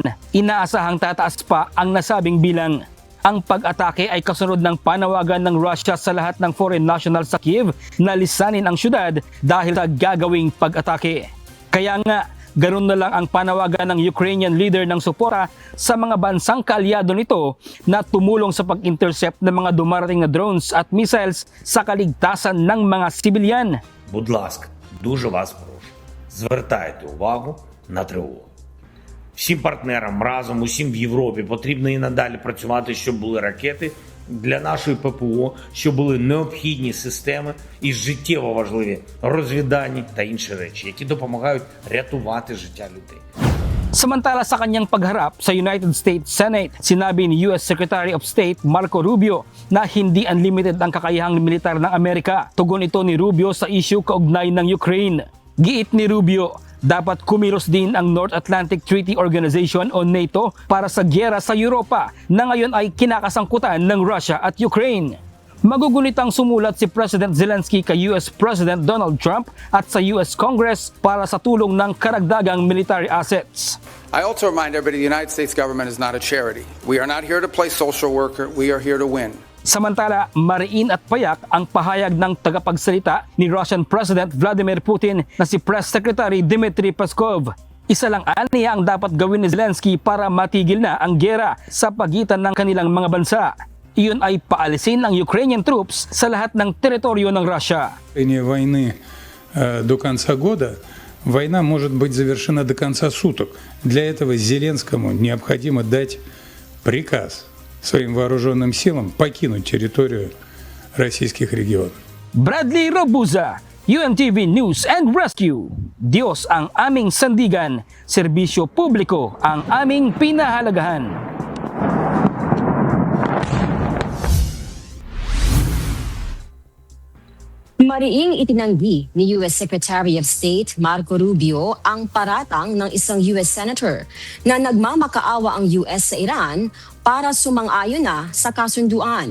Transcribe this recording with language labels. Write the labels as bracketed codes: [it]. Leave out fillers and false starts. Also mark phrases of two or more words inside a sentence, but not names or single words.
[tl] Inaasahang tataas pa ang nasabing bilang. Ang pag-atake ay kasunod ng panawagan ng Russia sa lahat ng [en] foreign nationals [tl] sa Kyiv na lisanin ang syudad dahil sa gagawing pag-atake. Kaya nga, ganun na lang ang panawagan ng [en] Ukrainian leader [tl] ng suporta sa mga bansang kaalyado nito na tumulong sa pag-intercept ng mga dumarating na drones at missiles sa kaligtasan ng mga sibilyan. [uk] Будь ласка, дуже вас прошу, звертайте увагу на тривогу. Всім партнерам разом, усім в Європі потрібно і надалі працювати, щоб були ракети для нашої ППО, щоб були необхідні системи і життєво важливі розвіддані та інші речі, які допомагають рятувати життя людей. [tl] Samantala sa kanyang pagharap sa United States Senate, sinabi ni US [en] Secretary of State [tl] Marco Rubio na hindi unlimited ang kakayahang militar ng Amerika. Tugon ito ni Rubio sa issue kaugnay ng Ukraine. Giit ni Rubio, dapat kumilos din ang North Atlantic Treaty Organization o NATO para sa gyera sa Europa na ngayon ay kinakasangkutan ng Russia at Ukraine. Magugunitang sumulat si President Zelensky kay [en] US President [tl] Donald Trump at sa US Congress para sa tulong ng karagdagang [en] military assets. I also remind everybody the United States government is not a charity. We are not here to play social worker. We are here to win. [tl] Samantala, mariin at payak ang pahayag ng tagapagsalita ni [en] Russian President [tl] Vladimir Putin na si [en] Press Secretary [tl] Dmitry Peskov. Isa lang aniya ang dapat gawin ni Zelensky para matigil na ang gyera sa pagitan ng kanilang mga bansa. Iyon ay paalisin ang Ukrainian troops sa lahat ng teritoryo ng Russia. [ru] Войны до конца года, война может быть завершена до конца суток. Для этого Зеленскому необходимо дать приказ своим вооруженным силам покинуть территорию российских регионов. [tl] Bradley Rabuza, UNTV News and Rescue. Diyos ang aming sandigan, serbisyo publiko ang aming pinahalagahan. Mariing itinanggi ni US [en] Secretary of State [tl] Marco Rubio ang paratang ng isang [en] US Senator [tl] na nagmamakaawa ang US sa Iran para sumang-ayon na sa kasunduan.